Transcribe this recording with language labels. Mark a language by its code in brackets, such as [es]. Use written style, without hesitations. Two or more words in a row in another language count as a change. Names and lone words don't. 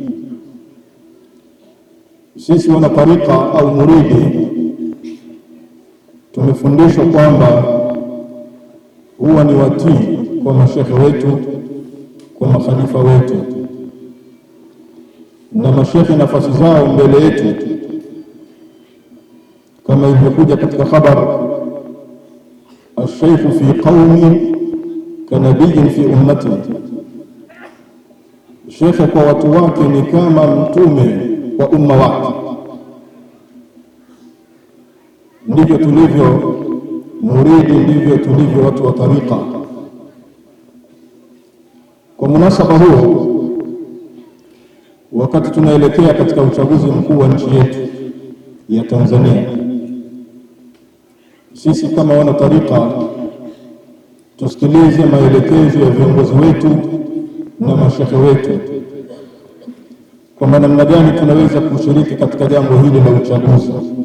[sw] Sisi wana tariqa au muridi tumefundishwa kwamba huwa ni watii kwa mashekhe wetu, kwa makhalifa wetu, na mashekhe nafasi zao mbele yetu, kama ilivyokuja katika khabar, [ar] الشيخ في قوم كنبي في أمته. [sw] Shekhe kwa watu wake ni kama mtume kwa umma wake. Ndivyo tulivyo muridi, ndivyo tulivyo watu wa tariqa. Kwa munasaba huo, wakati tunaelekea katika uchaguzi mkuu wa nchi yetu ya Tanzania, sisi kama wana tariqa tusikilize maelekezo ya viongozi wetu na mashekhe wetu kwa namna gani tunaweza kushiriki katika jambo hili la uchaguzi.